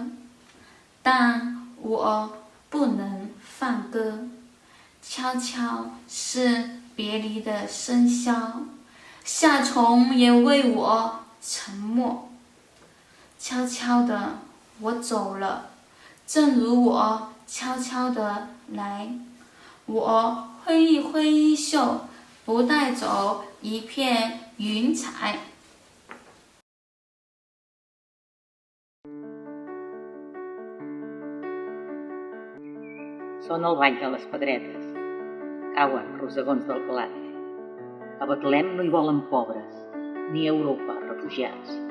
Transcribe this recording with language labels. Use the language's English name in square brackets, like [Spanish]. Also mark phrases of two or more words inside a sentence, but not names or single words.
[Chinese] 但我不能放歌，悄悄是别离的笙箫，夏虫也为我沉默。悄悄的我走了，正如我悄悄的来，我挥一挥衣袖，不带走一片云彩。 [Catalan] Són el ball de les pedretes, cauen rosegons del blat. A Betlem no hi volen pobres, ni a Europa refugiats.